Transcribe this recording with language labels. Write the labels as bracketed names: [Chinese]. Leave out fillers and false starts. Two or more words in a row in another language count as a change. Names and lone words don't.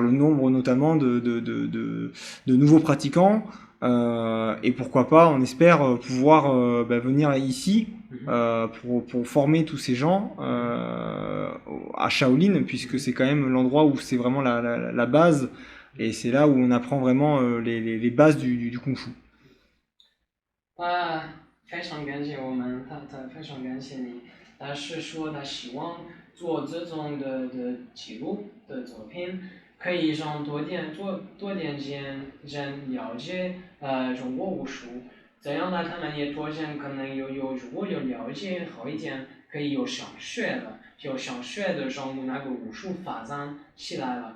[French] le nombre notamment de nouveaux pratiquants et pourquoi pas, on espère pouvoir bah, venir ici pour former tous ces gens à Shaolin, puisque c'est quand même l'endroit où c'est vraiment la base et c'est là où on apprend vraiment les bases du kung-fu. [Chinese] 非常感谢他非常感谢你。他是说他希望做这种的记录的作品，可以让多点人了解中国武术，这样呢他们也多人可能如果有了解好一点，可以有想学的，让那个武术发展起来了。